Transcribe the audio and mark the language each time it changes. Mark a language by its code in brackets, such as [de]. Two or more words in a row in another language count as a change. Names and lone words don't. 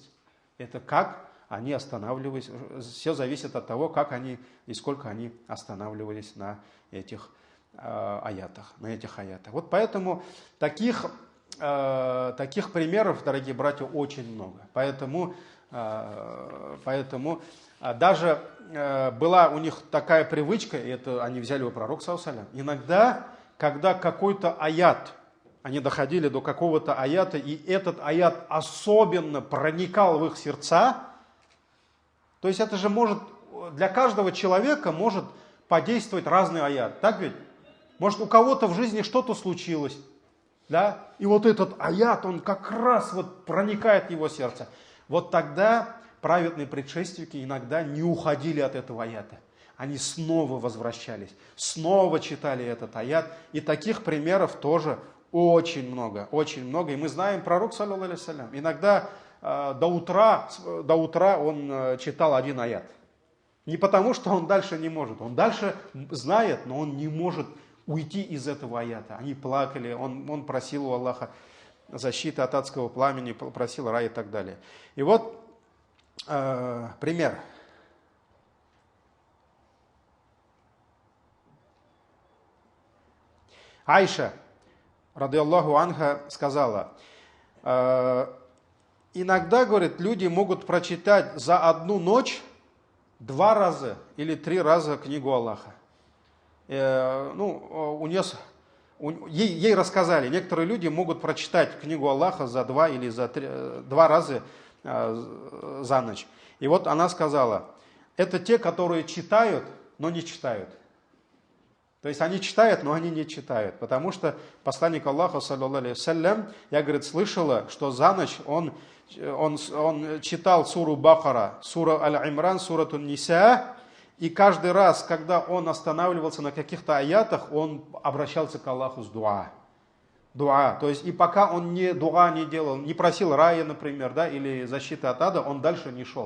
[ru] Это как они останавливались, все зависит от того, как они и сколько они останавливались на этих аятах. Вот поэтому таких примеров, дорогие братья, очень много. Поэтому даже была у них такая привычка, и это они взяли у пророка [ar] صلى الله عليه وسلم. [ru] Иногда, когда какой-то аят, они доходили до какого-то аята, и этот аят особенно проникал в их сердца, то есть это же может, для каждого человека может подействовать разный аят, так ведь? Может, у кого-то в жизни что-то случилось, да? И вот этот аят, он как раз вот проникает в его сердце. Вот тогда праведные предшественники иногда не уходили от этого аята. Они снова возвращались, снова читали этот аят. И таких примеров тоже очень много. И мы знаем, пророк, [ar] صلى الله عليه وسلم, [ru] иногда до утра он читал один аят. Не потому, что он дальше не может. Он дальше знает, но он не может уйти из этого аята. Они плакали, он просил у Аллаха защиты от адского пламени, просил рая и так далее. И вот пример. Айша, [ar] رضي الله عنها, [ru] сказала, иногда, говорит, люди могут прочитать за одну ночь 2 раза или 3 раза книгу Аллаха. Ей рассказали, некоторые люди могут прочитать книгу Аллаха за 2 или за 2 раза за ночь. И вот она сказала, это те, которые читают, но не читают. То есть они читают, но они не читают. Потому что посланник Аллаха, [ar] صلى الله عليه وسلم, [ru] я, говорит, слышала, что за ночь он читал суру Бакара, сура Аль-Имран, суратун Ниса, и каждый раз, когда он останавливался на каких-то аятах, он обращался к Аллаху с дуа. То есть и пока он дуа не делал, не просил рая, например, да, или защиты от ада, он дальше не шел.